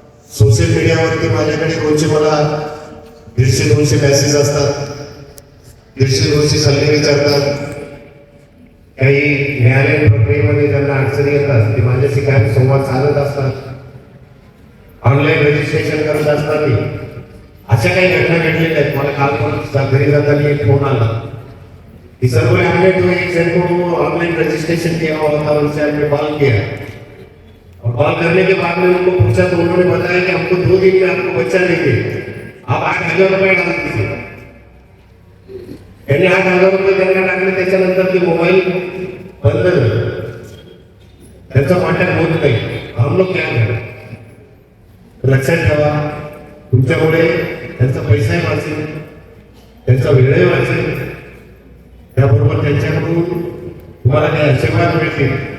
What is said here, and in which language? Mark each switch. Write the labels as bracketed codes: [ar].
[mr] Social मीडियावरती माझ्याकडे रोजचे मला 150-200 मेसेज असतात, 150-200 सल्ले विचारतात. काही न्यायालयीन प्रक्रियेमध्ये ज्यांना अडचणी येतात ते माझ्याशी काय संवाद साधत असतात, ऑनलाईन रजिस्ट्रेशन करत असतात. अशा काही घटना घडलेल्या आहेत. मला काल घरी जाताना एक फोन आला [hi] कि सर बोले हमने तो एक जन को ऑनलाइन रजिस्ट्रेशन किया हुआ था, उनसे हमने कॉल किया और कॉल करने के बाद में उनको पूछा तो उन्होंने बताया कि हमको 2 दिन में आपको बच्चा देंगे, आप 8,000 रुपये डाल दीजिए. [mr] त्यांनी 8,000 रुपये त्यांना टाकले. त्याच्यानंतर ते मोबाईल बंद झाले, त्यांचा कॉन्टॅक्ट होत नाही. [hi] हम लोग क्या करें? [mr] लक्षात ठेवा, तुमच्यामुळे त्यांचा पैसाही वाचेल, त्यांचा वेळही वाचेल, त्याबरोबर त्यांच्याकडून तुम्हाला काही आशीर्वाद मिळतील.